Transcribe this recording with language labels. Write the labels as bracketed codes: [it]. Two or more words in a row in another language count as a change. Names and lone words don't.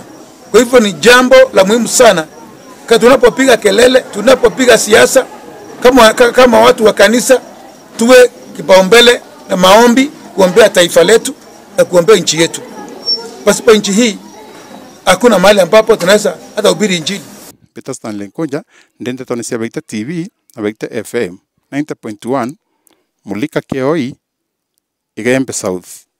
[sw] Kwa hivyo ni jambo la muhimu sana tunapopiga kelele, tunapopiga siasa kama watu wa kanisa, tuwe kipaumbele na maombi kuombea taifa letu na kuombea nchi yetu. Pasipo nchi hii hakuna mahali ambapo tunaweza hata hubiri injili. [mer] Peter Stanley Nkoja ndende tonisia Baita TV na Baita FM 90.1 Mulika Keoi Igembe South.